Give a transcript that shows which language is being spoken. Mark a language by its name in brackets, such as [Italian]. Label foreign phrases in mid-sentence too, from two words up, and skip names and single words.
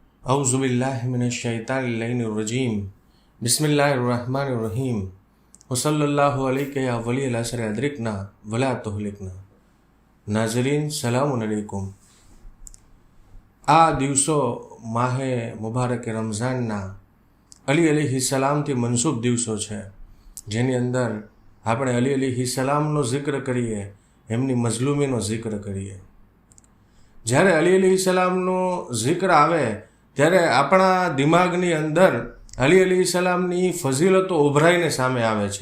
[Arabic] أعوذ بالله من الشيطان الرجيم بسم الله الرحمن الرحيم وصلى الله عليك يا ولي العصر أدركنا ولا تهلكنا. ناظرين سلام عليكم. [Gujarati] आ દિવસો માહે મુબારક રમઝાનના અલી અલૈહિસ્સલામથી મનસૂબ દિવસો છે, જેની અંદર આપણે અલી અલૈહિસ્સલામનો જિક્ર કરીએ, એમની મઝલૂમીનો જિક્ર કરીએ. જ્યારે અલી અલૈહિસ્સલામનો જિક્ર આવે ત્યારે આપણા દિમાગની અંદર અલી અલૈહિસ્સલામની ફઝીલતો ઉભરાઈને સામે આવે છે.